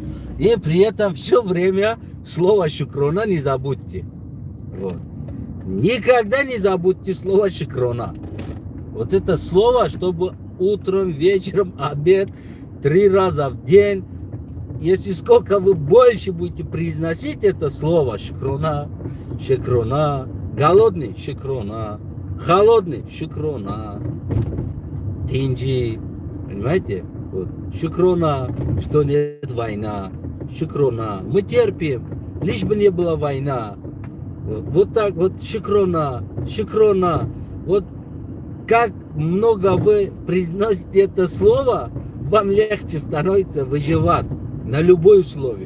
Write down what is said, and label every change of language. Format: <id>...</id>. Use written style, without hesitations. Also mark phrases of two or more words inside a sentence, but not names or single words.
<ru>И при этом все время слово шукрона не забудьте. Вот. Никогда не забудьте слово шукрона. Вот это слово, чтобы утром, вечером, обед, 3 раза в день. Если сколько вы больше будете произносить это слово шукрона, шукрона, голодный шукрона, холодный шукрона, тинджи, понимаете? Вот. Шукрона, что нет война, шукрона, мы терпим, лишь бы не была война. Вот так вот шукрона, шукрона. Вот как много вы произносите это слово, вам легче становится выживать на любое условие.</ru>